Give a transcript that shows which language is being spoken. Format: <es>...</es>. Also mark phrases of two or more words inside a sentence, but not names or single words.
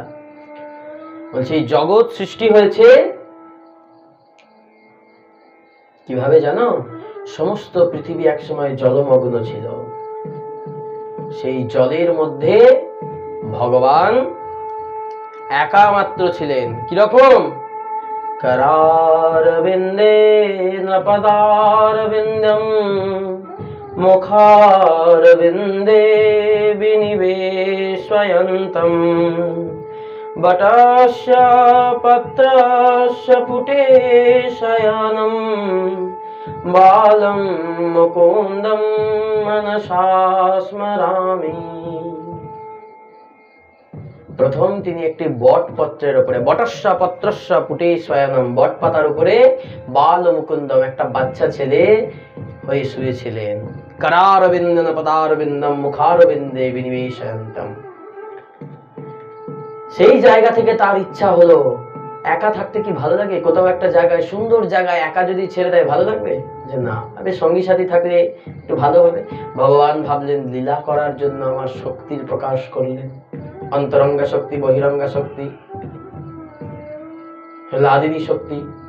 <bn>বলছি এই জগৎ সৃষ্টি হয়েছে কিভাবে জানো? সমস্ত পৃথিবী একসময় জলমগ্ন ছিল, সেই জলের মধ্যে ভগবান একা মাত্র ছিলেন। কিরকম?</bn> <sa>करारविन्दे नपदारविन्दं मुखारविन्दे विनिवेशयन्तं वटस्य पत्रस्य पुटे शयनं बालं मुकुन्दं मनसा स्मरामि।</sa> <bn>প্রথম তিনি একটি বট পত্রের উপরে,</bn> <sa>বটস্য পত্রস্য পুটে শয়নম,</sa> <bn>বট পাতার উপরে</bn> <sa>বাল মুকুন্দম,</sa> <bn>একটা বাচ্চা ছেলে হয়ে শুয়েছিলেন।</bn> <sa>करारविन्दं पदारविन्दं मुखारविन्दे विनिवेशयन्तम्।</sa> <bn>সেই জায়গা থেকে তার ইচ্ছা হলো একা থাকতে কি ভালো লাগে? কোথাও একটা জায়গায়, সুন্দর জায়গায় একা যদি ছেড়ে দেয় ভালো লাগবে? যে না, আরে সঙ্গী সাথী থাকলে একটু ভালো হবে। ভগবান ভাবলেন লীলা করার জন্য আমার শক্তির প্রকাশ করলেন, অন্তরঙ্গা শক্তি, বহিরঙ্গা শক্তি, লাদিনী শক্তি।</bn>